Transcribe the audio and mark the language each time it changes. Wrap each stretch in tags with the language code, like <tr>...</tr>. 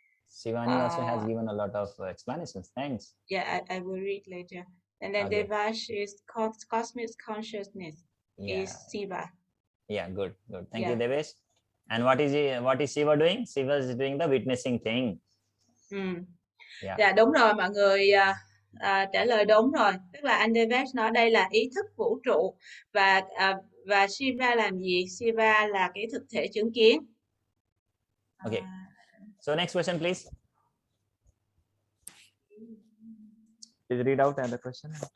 <en>Shivani also has given a lot of explanations. Thanks. Yeah, I will read later. And then Devash is cosmic consciousness. Is Shiva. Yeah, good. Thank you, Devesh. And what is Shiva doing? Shiva is doing the witnessing thing.</en> <vi>Dạ đúng rồi, mọi người trả lời đúng rồi. Tức là anh Devesh nói đây là ý thức vũ trụ, và Shiva làm gì? Shiva là cái thực thể chứng kiến.</vi> <en>Okay. So next question, please. Please read out the question.</en>